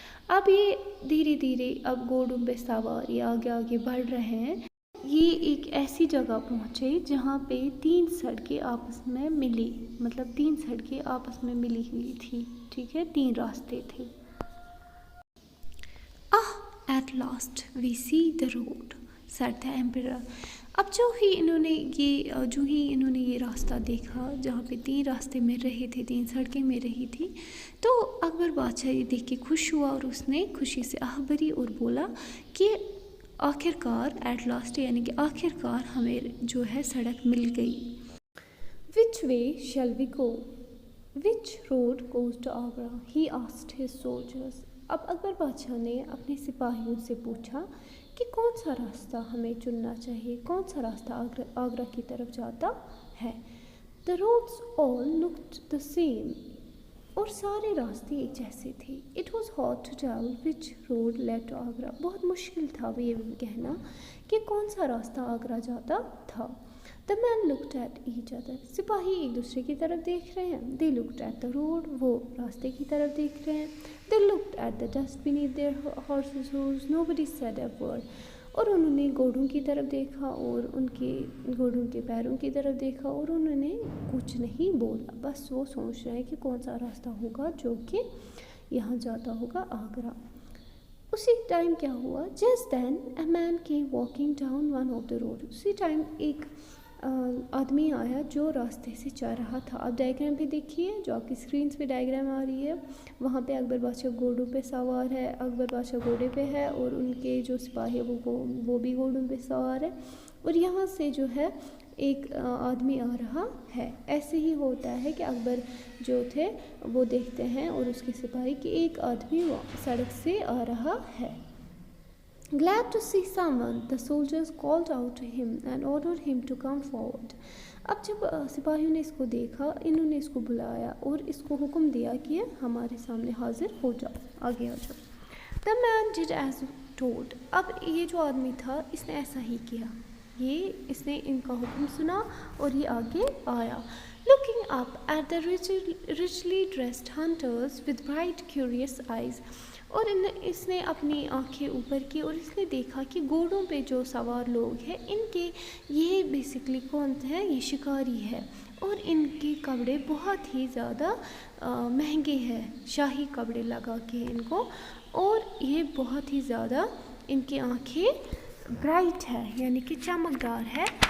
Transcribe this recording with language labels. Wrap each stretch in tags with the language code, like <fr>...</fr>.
<hi>अब ये धीरे धीरे अब घोड़ों पे सवार ये आगे आगे बढ़ रहे हैं। ये एक ऐसी जगह पहुँचे जहाँ पे 3 सड़कें आपस में मिली, मतलब 3 सड़कें आपस में मिली हुई थी, ठीक है, 3 रास्ते थे।</hi> <en>At last we see the road, said the emperor.</en> <hi>अब जो ही इन्होंने ये रास्ता देखा जहाँ पे 3 रास्ते मिल रहे थे, 3 सड़कें मिल रही थी, तो अकबर बादशाह ये देख के खुश हुआ और उसने खुशी से आह भरी और बोला कि आखिरकार</hi> <en>at last</en> <hi>यानी कि आखिरकार हमें जो है सड़क मिल गई।</hi> <en>Which way shall we go? Which road goes to Agra? He asked his soldiers.</en> <hi>अब अकबर बादशाह ने अपने सिपाहियों से पूछा कि कौन सा रास्ता हमें चुनना चाहिए, कौन सा रास्ता आगरा की तरफ जाता है।</hi> <en>The roads all looked the same.</en> <hi>और सारे रास्ते एक जैसे थे।</hi> <en>It was hard to tell which road led to Agra.</en> <hi>बहुत मुश्किल था ये कहना कि कौन सा रास्ता आगरा जाता था।</hi> <en>The men looked at each other.</en> <hi>सिपाही एक दूसरे की तरफ देख रहे हैं।</hi> <en>They looked at the road.</en> <hi>वो रास्ते की तरफ देख रहे हैं।</hi> <en>They looked at the dust beneath their horses' hooves. Nobody said a word.</en> <hi>और उन्होंने घोड़ों की तरफ देखा और उनके घोड़ों के पैरों की तरफ देखा और उन्होंने कुछ नहीं बोला। बस वो सोच रहे हैं कि कौन सा रास्ता होगा जो कि यहाँ जाता होगा आगरा। उसी टाइम क्या हुआ?</hi> <en>Just then a man came walking down one of the road.</en> <hi>उसी टाइम एक आदमी आया जो रास्ते से जा रहा था। आप डायग्राम पे देखिए, जो आपकी स्क्रीन पे डायग्राम आ रही है, वहाँ पे अकबर बादशाह घोड़ों पे सवार है, अकबर बादशाह घोड़े पे है और उनके जो सिपाही है वो भी घोड़ों पे सवार है और यहाँ से जो है एक आदमी आ रहा है। ऐसे ही होता है कि अकबर जो थे वो देखते हैं और उसके सिपाही कि एक आदमी सड़क से आ रहा है।</hi> <en>Glad to see someone, the soldiers called out to him and ordered him to come forward.</en> <hi>अब जब सिपाहियों ने इसको देखा, इन्होंने इसको बुलाया और इसको हुक्म दिया कि हमारे सामने हाजिर हो जाओ, आगे आ जाओ।</hi> <en>The man did as told.</en> <hi>अब ये जो आदमी था इसने ऐसा ही किया, इसने इनका हुक्म सुना और ये आगे आया।</hi> <en>Looking up at the richly dressed hunters with bright curious eyes.</en> <hi>और इसने अपनी आंखें ऊपर की और इसने देखा कि घोड़ों पे जो सवार लोग हैं इनके ये बेसिकली कौन है, ये शिकारी है और इनके कपड़े बहुत ही ज़्यादा महंगे हैं, शाही कपड़े लगा के इनको, और ये बहुत ही ज़्यादा इनकी आंखें ब्राइट है यानी कि चमकदार है।</hi>